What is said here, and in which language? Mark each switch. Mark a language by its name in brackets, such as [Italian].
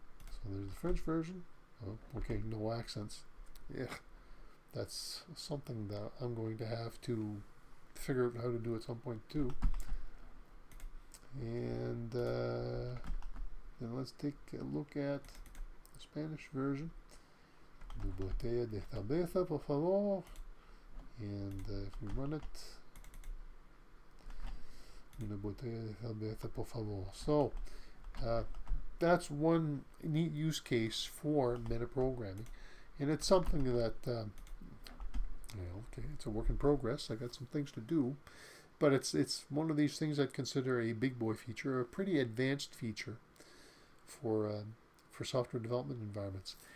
[English] So there's the French version. Oh, okay, no accents. Yeah, that's something that I'm going to have to figure out how to do at some point too. And then let's take a look at the Spanish version. [Spanish] Una botella de cerveza, por favor. [English] And if we run it, [Spanish] una botella de cerveza, por favor. [English] So that's one neat use case for metaprogramming. And it's something that, okay, it's a work in progress. I got some things to do, but it's one of these things I'd consider a big boy feature, a pretty advanced feature for software development environments.